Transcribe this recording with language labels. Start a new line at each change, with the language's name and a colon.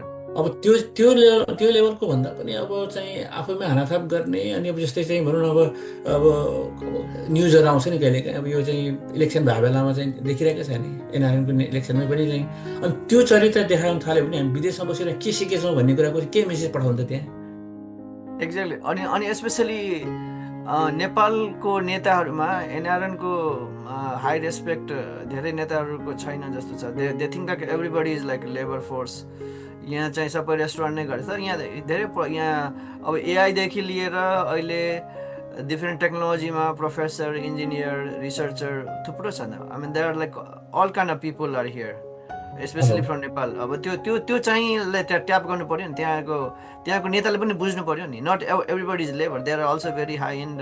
Nepali: अब त्यो लेभलको भन्दा पनि अब चाहिँ आफैमा हानाथाप गर्ने, अनि अब जस्तै चाहिँ भनौँ न अब न्युजहरू आउँछ नि कहिलेकाहीँ, अब यो चाहिँ इलेक्सन भएको बेलामा चाहिँ देखिरहेको छ नि एनआरएनको इलेक्सनमै पनि चाहिँ, अनि त्यो चरित्र देखाउन थाल्यो भने हामी विदेशमा बसेर के सिकेछौँ भन्ने कुराको के मेसेज पठाउँछ त्यहाँ।
English: Exactly.
Nepali: अनि स्पेसली नेपालको नेताहरूमा एनआरएनको हाई रेस्पेक्ट धेरै नेताहरूको छैन जस्तो छ।
English: They think that everybody is like labour force.
Nepali: यहाँ चाहिँ सबै रेस्टुरेन्ट नै गरेछ। यहाँ धेरै यहाँ अब एआईदेखि लिएर अहिले डिफ्रेन्ट टेक्नोलोजीमा प्रोफेसर, इन्जिनियर, रिसर्चर थुप्रो छ।
English: I mean there are like all kind of people are here, specially from Nepal.
Nepali: अब त्यो चाहिँ ट्याप गर्नु पर्यो नि, त्यहाँको नेताले पनि बुझ्नु पर्यो नि।
English: Not everybody is labour, there are also very high in.